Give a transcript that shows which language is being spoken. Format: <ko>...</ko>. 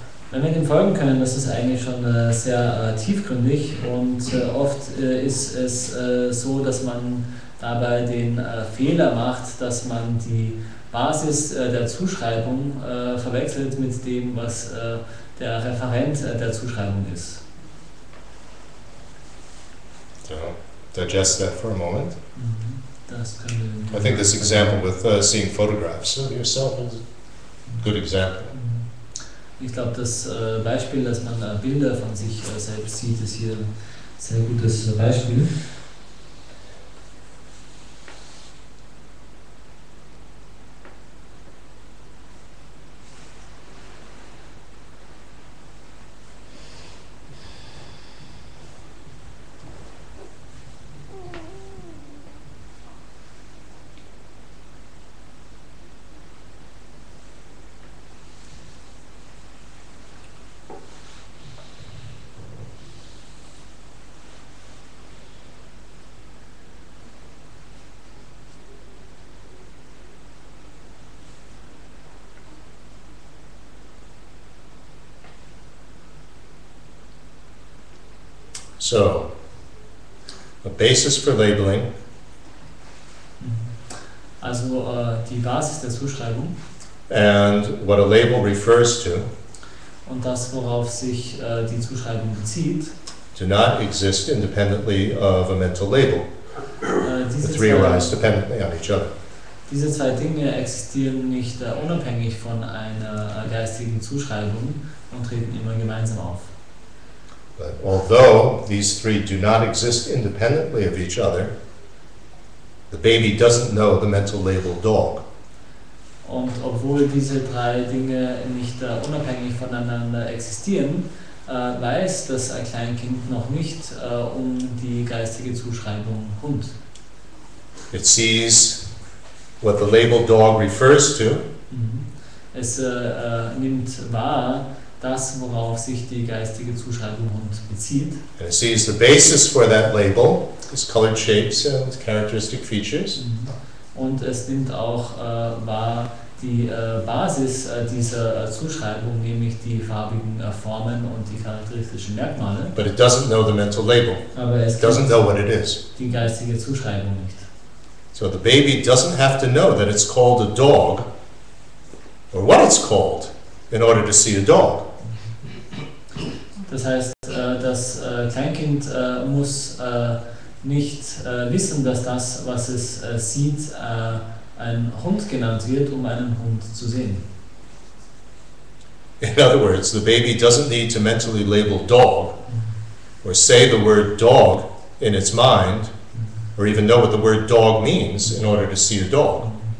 <de>Wenn wir dem folgen können, das ist eigentlich schon sehr tiefgründig und oft ist es so, dass man dabei den Fehler macht, dass man die Basis der Zuschreibung verwechselt mit dem, was der Referent der Zuschreibung ist.</de> <en>So, digest that for a moment.</en> <de>Das können wir</de> <en>I think this example with seeing photographs of yourself is a good example.</en> <de>Ich glaube, das Beispiel, dass man Bilder von sich selbst sieht, ist hier ein sehr gutes Beispiel.</de> <en>So, a basis for labeling.</en> <de>Also die Basis der Zuschreibung</de> <en>And what a label refers to</en> <de>und das, worauf sich die Zuschreibung bezieht,</de> <en>do not exist independently of a mental label. The three arise dependently on each other.</en> <de>Diese zwei Dinge existieren nicht unabhängig von einer geistigen Zuschreibung und treten immer gemeinsam auf.</de> <en>But although these three do not exist independently of each other, the baby doesn't know the mental label dog.</en> <de>Und obwohl diese drei Dinge nicht unabhängig voneinander existieren, weiß das Kleinkind noch nicht um die geistige Zuschreibung Hund.</de> <en>It sees what the label dog refers to.</en> <de>Es nimmt wahr, das, worauf sich die geistige Zuschreibung Hund bezieht.</de> <en>And it sees the basis for that label is colored shapes and characteristic features.</en> <de>Und es nimmt auch wahr die Basis dieser Zuschreibung, nämlich die farbigen Formen und die charakteristischen Merkmale.</de> <en>But it doesn't know the mental label.</en> <de>Aber es</de> <en>It doesn't know what it is.</en> <de>die geistige Zuschreibung nicht.</de> <en>So the baby doesn't have to know that it's called a dog or what it's called in order to see a dog.</en> <de>Das heißt, das Kleinkind muss nicht wissen, dass das, was es sieht, ein Hund genannt wird, um einen Hund zu sehen.</de> <en>In other words, the baby doesn't need to mentally label dog or say the word dog in its mind or even know what the word dog means in order to see a dog.</en>